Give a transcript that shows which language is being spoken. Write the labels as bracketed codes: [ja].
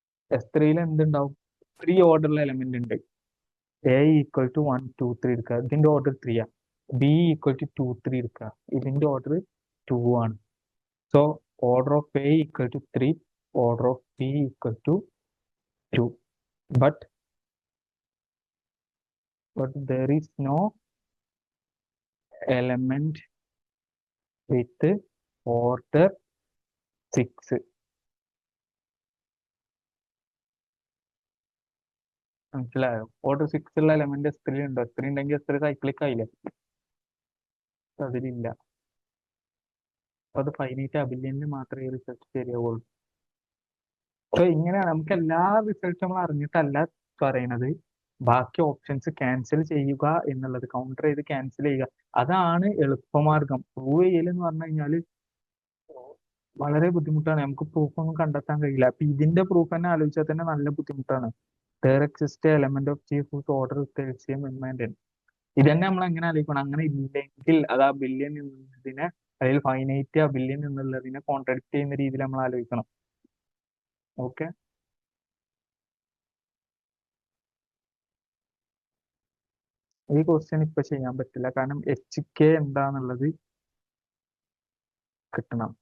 [ml] S3 എന്തുണ്ടാവും? 3 ഓർഡറിലെ element ഉണ്ട്. A equal to 1 2 3 എടുക്കുക, ഇതിന്റെ ഓർഡർ 3 ആണ്. ബി ഈക്വൽ ടു 2 3 എടുക്കുക, ഇതിന്റെ ഓർഡർ 2 ആണ്. [en] So order of A equal to 3, order of B equal to 2. [ml] But [en] there is no element with order 6. [ml] മനസ്സിലായോ? Order 6 ഉള്ള എലമെന്റ് S3 ഉണ്ടോ? S3 ഉണ്ടെങ്കിൽ S3 സൈക്ലിക് ആയില്ലേ? അതിലില്ല. അപ്പൊ അത് ഫൈനൈറ്റ് അബിലിയനിൽ മാത്രമേ ഈ റിസൾട്ട് ശരിയാവുള്ളൂ. സോ ഇങ്ങനെയാണ് നമുക്ക് എല്ലാ റിസൾട്ടും നമ്മൾ അറിഞ്ഞിട്ടല്ല പറയണത്. ബാക്കി ഓപ്ഷൻസ് ക്യാൻസൽ ചെയ്യുക എന്നുള്ളത്, കൗണ്ടർ ചെയ്ത് ക്യാൻസൽ ചെയ്യുക, അതാണ് എളുപ്പമാർഗം. പ്രൂവ് ചെയ്യൽ എന്ന് പറഞ്ഞു കഴിഞ്ഞാൽ വളരെ ബുദ്ധിമുട്ടാണ്, നമുക്ക് പ്രൂഫ് ഒന്നും കണ്ടെത്താൻ കഴിയില്ല. അപ്പൊ ഇതിന്റെ പ്രൂഫ് തന്നെ ആലോചിച്ചാൽ തന്നെ നല്ല ബുദ്ധിമുട്ടാണ്. [en] there exists a element of G whose order is the LCM in my n. [ml] ഇതന്നെ നമ്മൾ എങ്ങനെ ആലോചിക്കണം? അങ്ങനെ ഇല്ലെങ്കിൽ അത് ആ ബില്യൺ എന്നുള്ളതിനെ, അല്ലെങ്കിൽ ഫൈനൈറ്റ് ആ ബില്യൺ എന്നുള്ളതിനെ കോൺട്രാഡിക്ട് ചെയ്യുന്ന രീതിയിൽ നമ്മൾ ആലോചിക്കണം. ഓക്കെ, ഈ ക്വസ്റ്റ്യൻ ഇപ്പൊ ചെയ്യാൻ പറ്റില്ല, കാരണം HK എന്താന്നുള്ളത് കിട്ടണം.